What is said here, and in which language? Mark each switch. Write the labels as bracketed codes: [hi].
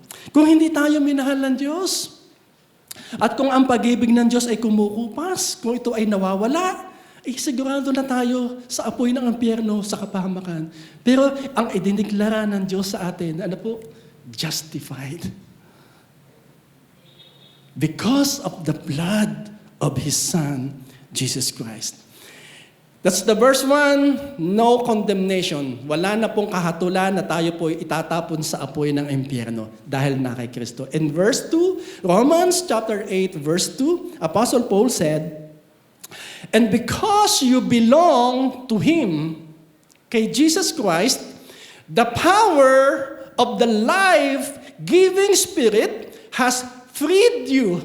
[tl] Kung hindi tayo minahal ng Diyos, at kung ang pag-ibig ng Diyos ay kumukupas, kung ito ay nawawala, sigurado na tayo sa apoy ng impyerno sa kapahamakan. Pero ang idineklara ng Diyos sa atin, ano po? [en] Justified. Because of the blood of His Son, Jesus Christ. That's the verse 1, no condemnation. [tl] Wala na pong kahatulan na tayo po itatapon sa apoy ng impyerno dahil na kay Kristo. [en] In verse 2, Romans chapter 8, verse 2, Apostle Paul said, and because you belong to Him, kay Jesus Christ, the power of the life-giving Spirit has freed you.